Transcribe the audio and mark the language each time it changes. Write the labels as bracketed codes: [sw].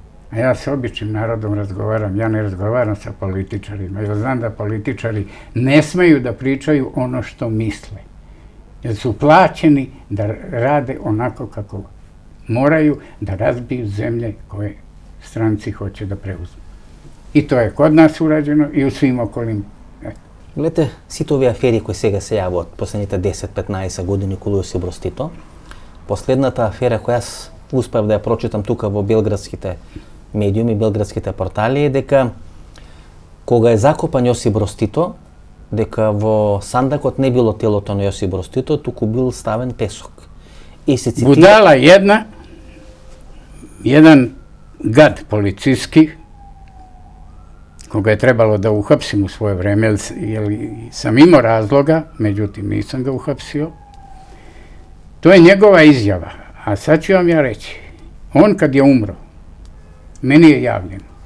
[sr] A ja sa običnim narodom razgovaram, ja ne razgovaram sa političarima, jer znam da političari ne smeju da pričaju ono što misle. Jer su plaćeni da rade onako kako moraju, da razbiju zemlje koje stranci hoće da preuzmu. I to je kod nas urađeno и у свим околим. [mk] Гледате, сите овие афери кои сега се јавуваат последните 10-15 години околу Јосип Брз Тито, последната афера која јас успев да ја прочитам тука во белградските медиуми, белградските портали е дека кога е закопан Јосип Брз Тито, дека во сандакот не било телото на Јосип Брз Тито, туку бил ставен песок. И се цитира... Будала една, [sr] jedan gad policijski, koga je trebalo da uhapsim u svoje vreme, jer sam imao razloga, međutim nisam ga uhapsio. To je njegova izjava, a sad ću vam ja reći. On kad je umro, meni je javljeno.